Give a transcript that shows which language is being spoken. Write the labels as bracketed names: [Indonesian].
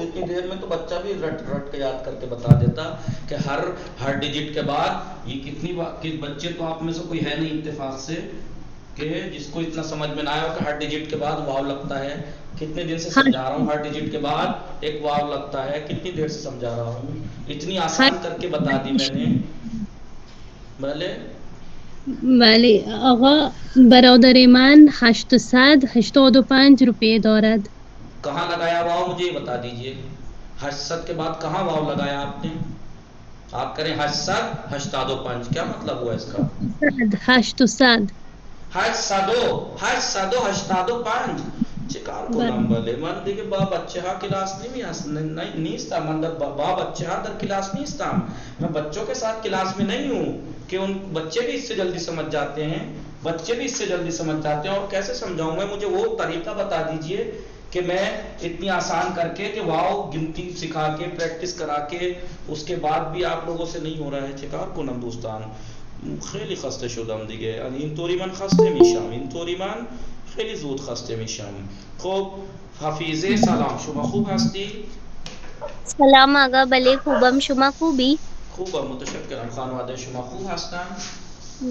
[Urdu] اتنی دیر میں تو بچہ بھی رٹ کے یاد کر کے بتا دیتا کہ ہر ڈیجٹ کے بعد یہ کتنی بچے تو آپ میں سے کوئی ہے نہیں اتفاق سے کہ جس کو اتنا سمجھ میں نہ آیا کہ ہر ڈیجٹ کے بعد واو لگتا ہے. کتنے دن سے سمجھا رہا ہوں. ہر ڈیجٹ کے بعد ایک واو لگتا ہے. کتنی دیر سے سمجھا رہا ہوں. اتنی آسان کر کے بتا دی میں نے. بھلے. [Persian] بله آقا برادر من 885 روپیه دارد. [Urdu] کہاں لگایا واو مجھے یہ بتا دیجئے. 800 کے بعد کہاں واو لگایا آپ نے؟ آپ کریں 885. کیا مطلب ہوا اس کا؟ 800 [Persian] 885 چیکار کنم بله. من دیگه با بچه ها کلاس نیستم. من با بچه ها در کلاس نیستم. [Urdu] میں بچوں کے ساتھ کلاس میں نہیں ہوں. کہ ان بچے بھی اس سے جلدی سمجھ جاتے ہیں، بچے بھی اس سے جلدی سمجھ جاتے ہیں. اور کیسے سمجھاؤں میں؟ مجھے وہ طریقہ بتا دیجئے کہ میں اتنی آسان کر کے کہ واو گنتی سکھا کے پریکٹس کرا کے اس کے بعد بھی آپ لوگوں سے نہیں ہو رہا ہے. [Persian] چکار کنم دوستان خیلی خسته شدم دیگه. اینطوری من خسته میشم، اینطوری من خیلی زود خسته میشم. خب حفیظه سلام، شما خوب هستی؟ سلام آقا، بله خوبم، شما خوبی؟ خوبم متشکرم. خانواده شما خوب هستن؟